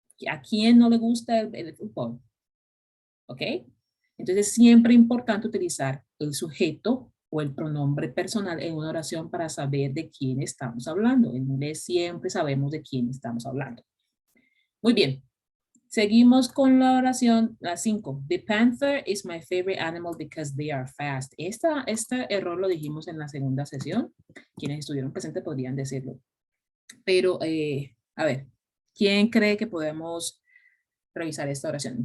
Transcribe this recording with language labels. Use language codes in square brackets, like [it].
[es] ¿A quién no le gusta el fútbol? ¿Ok? Entonces, siempre es importante utilizar el sujeto o el pronombre personal en una oración para saber de quién estamos hablando. En inglés siempre sabemos de quién estamos hablando. Muy bien. Seguimos con la oración, la 5. [en] The panther is my favorite animal because they are fast. [es] Este error lo dijimos en la segunda sesión. Quienes estuvieron presentes podrían decirlo. Pero, a ver, ¿quién cree que podemos revisar esta oración?